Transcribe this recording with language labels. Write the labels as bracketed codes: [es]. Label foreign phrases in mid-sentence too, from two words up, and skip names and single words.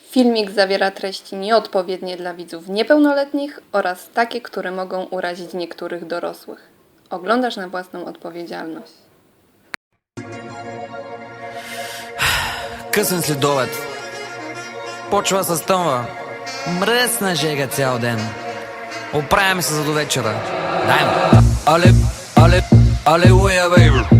[pl] Filmik zawiera treści nieodpowiednie dla widzów niepełnoletnich oraz takie, które mogą urazić niektórych dorosłych. Oglądasz na własną odpowiedzialność. [bg] Късен следобед. Почва с тъмва. Мръсна жега цял ден. Оправяме се за до вечера. Дай му. Алелуя, бейби.